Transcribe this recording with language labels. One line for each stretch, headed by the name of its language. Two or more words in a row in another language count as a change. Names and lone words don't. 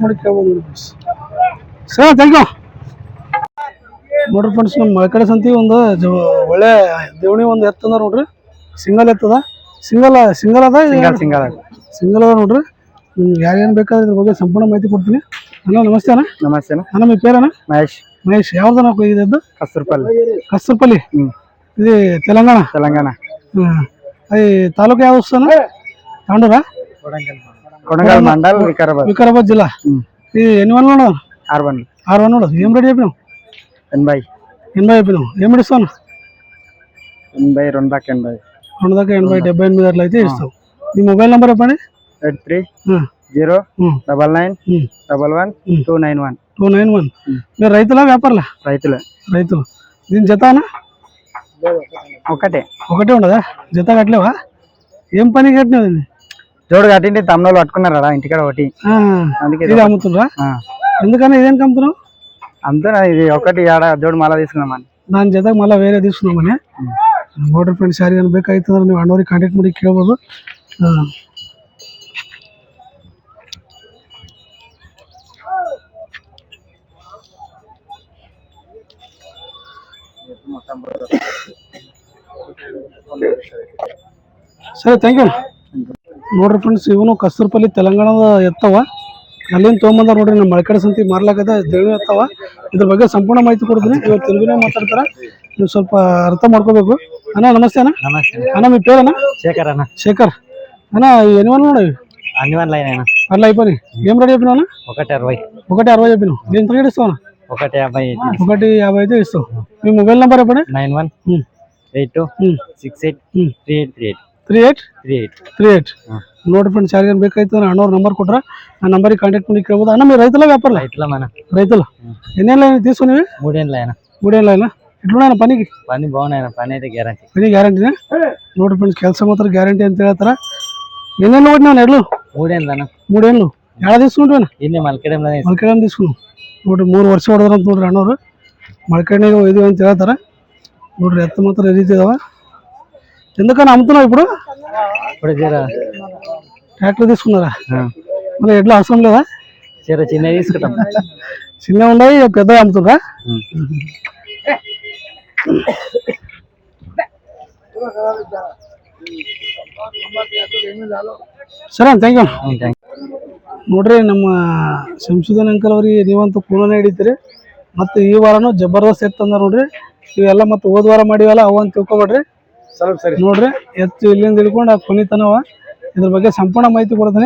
Kannada: ಮಾಡಿ ಕೇಳ್ಬೋದು ನೋಡಿ ಸರ್
English: thank you
Kannada: ನೋಡ್ರಿ ಫ್ರೆಂಡ್ಸ್ ನಮ್ಮ ಮಳಕಡೆ ಸಂತಿ ಒಂದು ಒಳ್ಳೆ ದೇವಣಿ ಒಂದು ಎತ್ತದ ನೋಡ್ರಿ ಸಿಂಗಲ್ ಎತ್ತದ ಸಿಂಗಲ್ ಅದ ಸಿಂಗಲ್ ಅದ ನೋಡ್ರಿ ಯಾರೇನು ಬೇಕಾದ್ರೆ ಇದ್ರ ಬಗ್ಗೆ ಸಂಪೂರ್ಣ ಮಾಹಿತಿ ಕೊಡ್ತೀನಿ ಅಣ್ಣ ನಮಸ್ತೆ ಅಣ್ಣ ಅಣ್ಣ ನಿಮ್ಮ പേരಣ್ಣ ಮಹೇಶ್ ಯಾವ್ದಣ್ಣ ಇದ್ದು ಕಸ್ತೂರ್ಪಲ್ಲಿ ಇದು ತೆಲಂಗಾಣ ಈ ತಾಲೂಕು ಯಾವ ಅಣ್ಣ ತಾಂಡೂರ ಕೊಡಂಗಲ್ ಮಂಡಲ್ ವಿಕಾರಾಬಾದ್ ಜಿಲ್ಲಾ ಈ N1 ನೋಡ R1 ನೋಡು
Telugu: ఏం రెడీ చెప్పినావు 80 చెప్పినావు ఏం ఇస్తావు 80 2 దాకా 78 అట్లా అయితే ఇస్తావు మీ మొబైల్ నెంబర్ చెప్పండి 83 మీరు రైతులా వ్యాపారులా రైతులు దీని జతనా ఒకటే ఉండదా జత కట్టలేవా ఏం పని కట్టినావు దీన్ని జోడు కట్టింటే తమ్ముళ్ళు పట్టుకున్నారా ఇంటికాడ ఒకటి అందుకే ఇది అమ్ముతుండ్రా ఎందుకని ఇదేంటి అమ్ముతున్నావు అంతేనా ఇది ఒకటి జోడు మళ్ళా తీసుకున్నామని దాని జతకు మళ్ళీ వేరే తీసుకున్నామని
Kannada: ನೋಡ್ರಿ ಫ್ರೆಂಡ್ಸ್ ಯಾರಿಗೇನು ಬೇಕಾಯ್ತು ಅಂದ್ರೆ ನೀವು ಅಣ್ಣವ್ರಿಗೆ ಕಾಂಟ್ಯಾಕ್ಟ್ ಮಾಡಿ ಕೇಳ್ಬೋದು ಸರಿ
English: thank you
Kannada: ನೋಡ್ರಿ ಫ್ರೆಂಡ್ಸ್ ಇವನು ಕಸ್ತೂರ್ಪಲ್ಲಿ ತೆಲಂಗಾಣದ ಎತ್ತವ ಅಲ್ಲಿಂದ ತೊಗೊಂಬಂದ ನೋಡ್ರಿ ನಮ್ಮ ಮಳಕಡೆ ಸಂತಿ ಮಾರ್ಲಾಕದ ದೇವಿ ಎತ್ತವ ಇದ್ರ ಬಗ್ಗೆ ಸಂಪೂರ್ಣ ಮಾಹಿತಿ ಕೊಡ್ತೀನಿ ಇವತ್ತು ತೆಲುಗಿನ ಮಾತಾಡ್ತಾರ ನೀವು ಸ್ವಲ್ಪ ಅರ್ಥ ಮಾಡ್ಕೋಬೇಕು ಅಣ್ಣ ನಮಸ್ತೆ ಅಣ್ಣ ಅಣ್ಣ
Telugu: మీ పేరన్నా శేఖర్ అన్న ఎన్ని వన్ ఉన్నాయి అన్ని వన్ లైన్ అయినా అట్లా అయిపోయి ఏం రెడీ చెప్పినా 160 చెప్పినావు ఎంత రేట్ ఇస్తావు 150 అయితే ఇస్తావు మీ మొబైల్ నెంబర్ చెప్పండి 9182683838
Kannada: ನೋಡ್ರಿ ಫ್ರೆಂಡ್ಸ್ ಯಾರಿಗೇನು ಬೇಕಾಯ್ತು ಅಣ್ಣವ್ರ ನಂಬರ್ ಕೊಟ್ರೆ ಆ ನಂಬರಿಗೆ ಕಾಂಟ್ಯಾಕ್ಟ್ ಮಾಡಿ ಕೇಳ್ಬೋದು
Telugu: అన్న మీరు రైతుల వ్యాపారులా రైతులు ఎన్ని ఏళ్ళు తీసుకునేవి 3 ఏళ్ళ ఎట్లున్నాయన్న పని బాగున్నాయి పని అయితే గ్యారంటీనా
Kannada: ನೋಡ್ರಿ ಫ್ರೆಂಡ್ಸ್ ಕೆಲಸ ಮಾತ್ರ ಗ್ಯಾರಂಟಿ ಅಂತ ಹೇಳ್ತಾರ
Telugu: ఎన్నేళ్ళు కొట్టినావు ఎడ్లు 3 ఏళ్ళు ఎలా తీసుకుంటావు
Kannada: ಇಲ್ಲಿ ಮಲ್ಕಡೆಮ್ తీసుకున్నావు ನೋಡ್ರಿ 3 ವರ್ಷ ಹೊಡೆದ್ರಂತ ನೋಡ್ರಿ ಅಣ್ಣವ್ರು ಮಲ್ಕಡೆಗೆ ಒಯ್ದು ಅಂತ ಹೇಳ್ತಾರ ನೋಡ್ರಿ ಎತ್ತ ಮಾತ್ರ ರೀತಿ ಇದಾವ
Telugu: ఎందుకని అమ్ముతున్నావు ఇప్పుడు ట్రాక్టర్ తీసుకున్నారా మరి ఎట్లా అవసరం లేదా చిన్న తీసుకుంటాం చిన్న ఉన్నాయి పెద్ద అమ్ముతున్నా
Kannada: ಸರಿ
English: thank you
Kannada: ನೋಡ್ರಿ ನಮ್ಮ ಸಂಶೋಧನ ಅಂಕಲ್ ಅವ್ರಿಗೆ ನೀವಂತೂ ಕೂಲನೇ ಹಿಡಿತೀರಿ ಮತ್ತು ಈ ವಾರನೂ ಜಬರ್ದಸ್ತ್ ಎತ್ತಂದ ನೋಡ್ರಿ ಇವೆಲ್ಲ ಮತ್ತೆ ಹೋದ ವಾರ ಮಾಡಿವಲ್ಲ ಅವು ಅಂತ ತಿಳ್ಕೊಬೇಡ್ರಿ ನೋಡ್ರಿ ಎತ್ತು ಇಲ್ಲಿಂದ ಹಿಡ್ಕೊಂಡು ಆ ಕೊನಿತನವ ಇದ್ರ ಬಗ್ಗೆ ಸಂಪೂರ್ಣ ಮಾಹಿತಿ ಕೊಡ್ತೀನಿ.